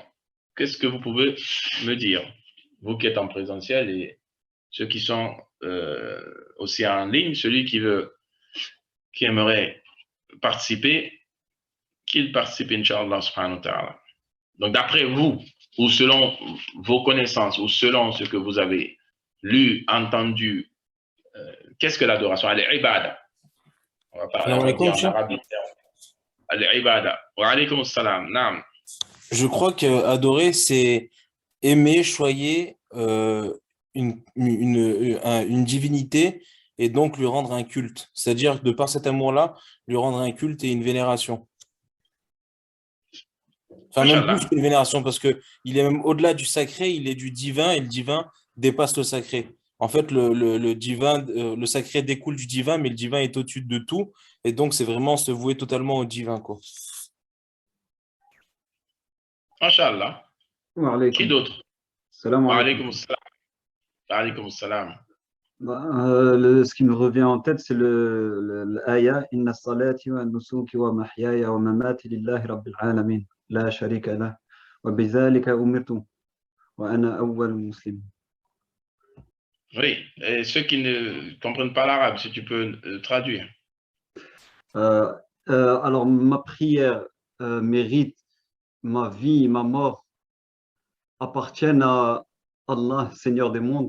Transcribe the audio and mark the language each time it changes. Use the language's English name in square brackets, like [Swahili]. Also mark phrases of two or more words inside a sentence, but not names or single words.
[French] Qu'est-ce que vous pouvez me dire? Vous qui êtes en présentiel et ceux qui sont aussi en ligne, celui qui aimerait participer, qu'il participe, [Arabic] إن شاء الله سبحانه وتعالى. [French] Donc, d'après vous, ou selon vos connaissances, ou selon ce que vous avez lu, entendu, qu'est-ce que l'adoration? Elle est ibada. On va dire en arabe. Elle est ibada. [Arabic] وعليكم السلام. نعم. [French] Je crois que adorer, c'est aimer, choyer une divinité et donc lui rendre un culte. C'est-à-dire, de par cet amour-là, lui rendre un culte et une vénération. Enfin, même plus qu'une vénération, parce qu'il est même au-delà du sacré, il est du divin, et le divin dépasse le sacré. En fait, le divin, le sacré découle du divin, mais le divin est au-dessus de tout, et donc c'est vraiment se vouer totalement au divin, quoi. Inch'Allah. Qui d'autre? [Arabic] Salam Wa alaikum. عليكم السلام. وعليكم السلام. [French] Ce qui me revient en tête, c'est l'aya [Arabic] إن صلاتي ونسكي ومحياي ومماتي لله رب العالمين. لا شريك له. وبذلك أمرت. وأنا أول مسلم. [French] Oui, et ceux qui ne comprennent pas l'arabe, si tu peux traduire. Alors, ma prière, mes rites, ma vie, ma mort appartiennent à Allah, Seigneur des mondes.